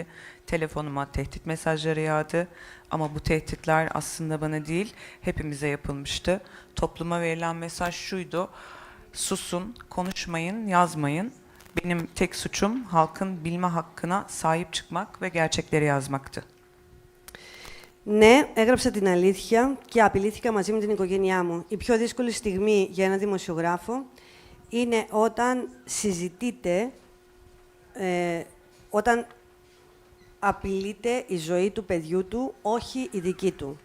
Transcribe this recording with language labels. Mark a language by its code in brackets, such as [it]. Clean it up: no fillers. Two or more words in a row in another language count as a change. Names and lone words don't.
[tr] Telefonuma tehdit mesajları yağdı. Ama bu tehditler aslında bana değil, hepimize yapılmıştı. Topluma verilen mesaj şuydu: susun, konuşmayın, yazmayın. Benim tek suçum halkın bilme hakkına sahip çıkmak ve gerçekleri yazmaktı. [el] Ναι, έγραψα την αλήθεια και απειλήθηκα μαζί με την οικογένειά μου. Η πιο δύσκολη στιγμή για ένα δημοσιογράφο είναι όταν συζητείτε, όταν απειλείται η ζωή του παιδιού του, όχι η δική του.